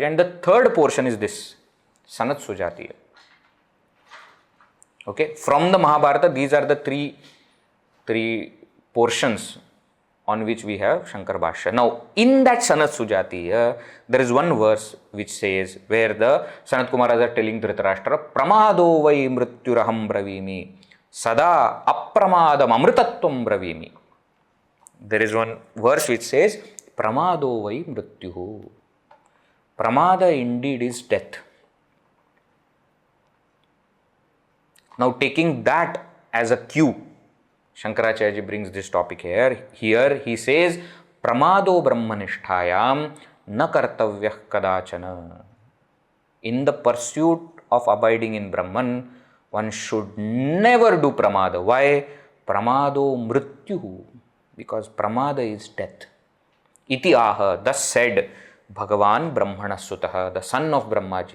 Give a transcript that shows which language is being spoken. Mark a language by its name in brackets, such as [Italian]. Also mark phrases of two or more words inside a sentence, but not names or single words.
[English] And the third portion is this, Sanat Sujatiya. Okay, from the Mahabharata, these are the three portions on which we have Shankar Bhashya. Now, in that Sanat Sujatiya, there is one verse which says, where the Sanat Kumaras are telling Dhritarashtra, [Sanskrit] प्रमादो वै मृत्युरहं ब्रवीमि सदा अप्रमादम् अमृतत्वं ब्रवीमि. [English] There is one verse which says, [Sanskrit] प्रमादो वै मृत्युः. [English] Pramada indeed is death. Now, taking that as a cue, Shankaracharya brings this topic here. Here he says, [Sanskrit] प्रमादो ब्रह्मनिष्ठायां न कर्तव्यः कदाचन. [English] In the pursuit of abiding in Brahman, one should never do pramāda. [Sanskrit] Why? प्रमादो मृत्युः. [English] Because pramāda is death. [Sanskrit] इति आह, [English] thus said Bhagavan Brahmana Sutaha, the son of Brahmaji.